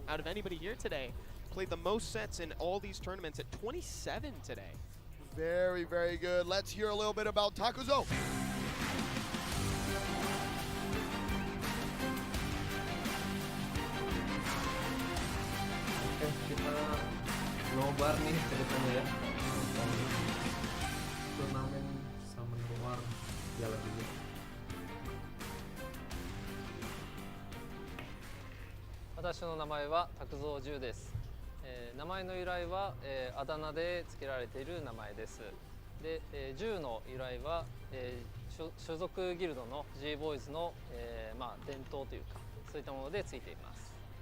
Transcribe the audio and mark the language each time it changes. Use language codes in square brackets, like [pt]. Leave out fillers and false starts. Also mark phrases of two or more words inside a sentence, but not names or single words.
[en] out of anybody here today. Played the most sets in all these tournaments at 27 today. Very, very good. Let's hear a little bit about Takuzo. [id] Oke, kita nobar nih ke depannya ya. Turnamen sama luar piala dunia. [ja] 私の名前は拓蔵十です。名前の由来は、あだ名で付けられている名前です。で、十の由来は、所属ギルドの G ボーイズの、伝統というかそういったものでついています。